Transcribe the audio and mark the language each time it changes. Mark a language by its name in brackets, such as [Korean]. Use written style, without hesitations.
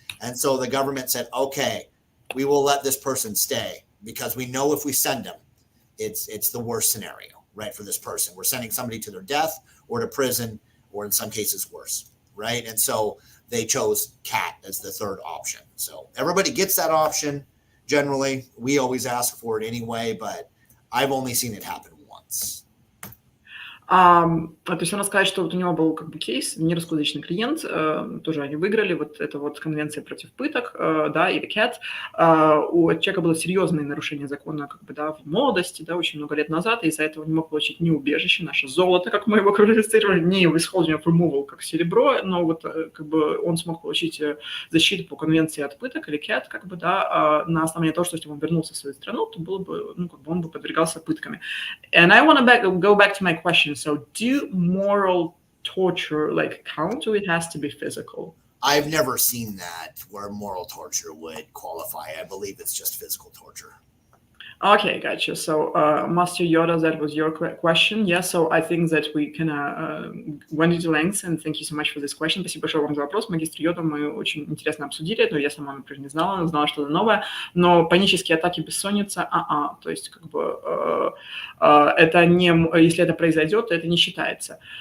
[English] And so the government said, okay, we will let this person stay because we know if we send them, it's the worst scenario, right, for this person. We're sending somebody to their death or to prison, or in some cases worse, right? And so they chose cat as the third option. So everybody gets that option. Generally, we always ask for it anyway, but I've only seen it happen once. [Russian] То есть он рассказал, что вот у него был как бы кейс, не русскоязычный клиент, тоже они выиграли, вот это вот конвенция против пыток, да, или CAT. У человека было серьезное нарушение закона, как бы, да, в молодости, да, очень много лет назад, и из-за этого не мог получить ни убежище, наше золото, как мы его квалифицировали, ни withholding of removal, как серебро, но вот как бы он смог получить защиту по конвенции от пыток или CAT, как бы, да, на основании того, что если он вернулся в свою страну, то было бы, ну, как бы он бы подвергался пытками. [English] And I want to go back to my question. So do moral torture like count, or it has to be physical? I've never seen that where moral torture would qualify. I believe it's just physical torture. Okay, gotcha. So, Master Yoda, that was your question. Yeah, so I think that we went into length, and thank you so much for this question. [Russian] Спасибо большое вам за вопрос, магистр Йода. Мы очень интересно обсудили это. Я сама, например, не знала что-то новое. Но панические атаки, бессонница, то есть как бы это не, если это произойдет, то это не считается.